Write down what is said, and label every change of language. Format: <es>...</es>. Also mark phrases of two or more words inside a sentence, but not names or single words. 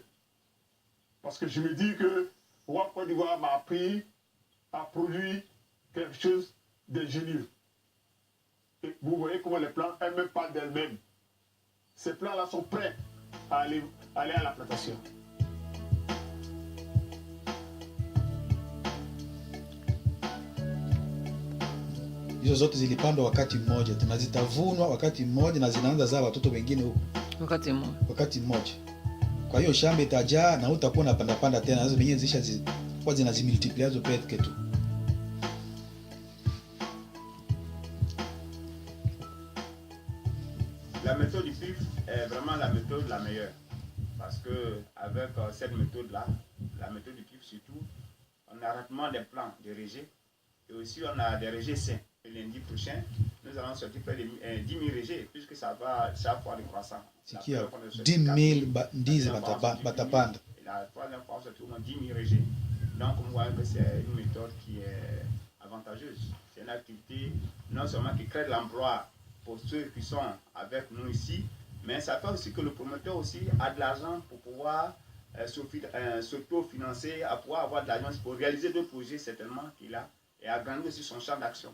<fr>Parce que je me dis que WAP Côte d'Ivoire m'a appris à produire quelque chose d'ingénieux. Et vous voyez comment les plants elles-mêmes parlent d'elles-mêmes. Ces plants-là sont prêts à aller à la plantation.</fr> <sw>Hizo zote zilipandwa wakati mmoja, zitavunwa wakati mmoja na zinaanza zaa watoto wengine huko wakati mmoja. Kwa hiyo shamba itajaa na utakuwa unapanda tena, hizo wenyewe zishakuwa zinazimultiplia hizo peke tu.</sw> <fr>La méthode du PIF est vraiment la méthode la meilleure. Parce que avec cette méthode-là, la méthode du PIF surtout, on a rapidement des plans de rejets et aussi on a des rejets sains. Et lundi prochain, nous allons sortir près de 10 000 rejets puisque ça va chaque fois décroissant.</fr> <sw>Sikia 10 000 ndizi batapanda.</sw> <fr>Et la troisième fois, on sortir au moins 10 000 rejets. Donc on voit que c'est une méthode qui est avantageuse. C'est une activité non seulement qui crée de l'emploi pour ceux qui sont avec nous ici, mais ça fait aussi que le promoteur aussi a de l'argent pour pouvoir s'auto-financer, à pouvoir avoir de l'argent pour réaliser d'autres projets certainement qu'il a et agrandir aussi son champ d'action.</fr>